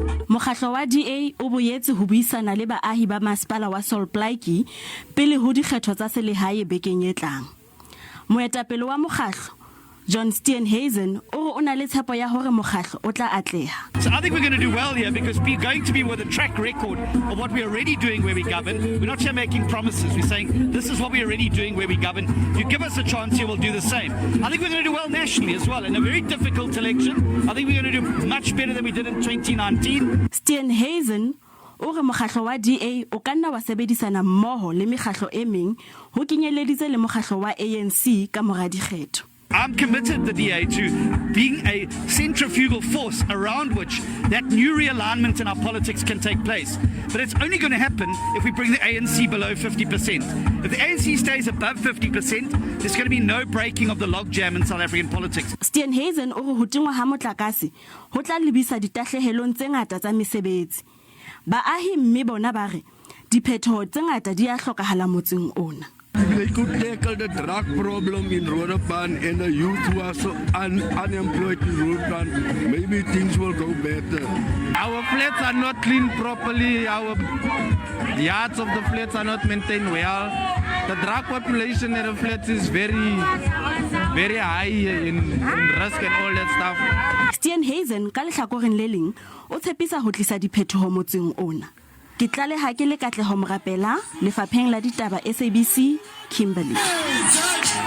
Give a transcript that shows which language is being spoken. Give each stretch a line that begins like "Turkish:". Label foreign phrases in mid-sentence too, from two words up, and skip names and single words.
Southern Sotho: Mokgatlo wa DA o boetse ho buisana le baahi ba masepala wa Solplaatje pele ho dikgetho tsa selehae bekeng e tlang. Moetapele wa mokgatlo John Steenhuisen o na le tshepo ya hore mokgatlo o tla atleha.
English: So I think we're going to do well here because we're going to be with a track record of what we're already doing where we govern. We're not here making promises. We're saying this is what we're already doing where we govern. If you give us a chance here, we'll do the same. I think we're going to do well nationally as well. In a very difficult election, I think we're going to do much better than we did in 2019.
Southern Sotho: Steenhuisen o re mokgatlo wa DA o ka nna wa sebedisana mmoho le mekgatlo e meng ho kenyeleditse le mokgatlo wa ANC ka mora dikgetho.
English: I'm committed, the DA, to being a centrifugal force around which that new realignment in our politics can take place. But it's only going to happen if we bring the ANC below 50%. If the ANC stays above 50%, there's going to be no breaking of the logjam in South African politics.
Southern Sotho: Steenhuisen o re ho tingwa ha motlakase ho tla lebisa ditahlehelong tse ngata tsa mesebetsi. Baahi mme bona ba re diphetho tse ngata di a hlokahala motseng ona.
English: They could tackle the drug problem in Roodepan and the youth who are so unemployed in Roodepan. Maybe things will go better. Our flats are not cleaned properly. Our yards of the flats are not maintained well. The drug population in the flats is very high in risk and all that stuff.
Southern Sotho: Steenhuisen ka lehlakoreng le leng o tshepisa ho tlisa diphetho motseng ona. Ke tlaleha ke le Katleho Morapela, Lefapheng la Ditaba SABC, Kimberley.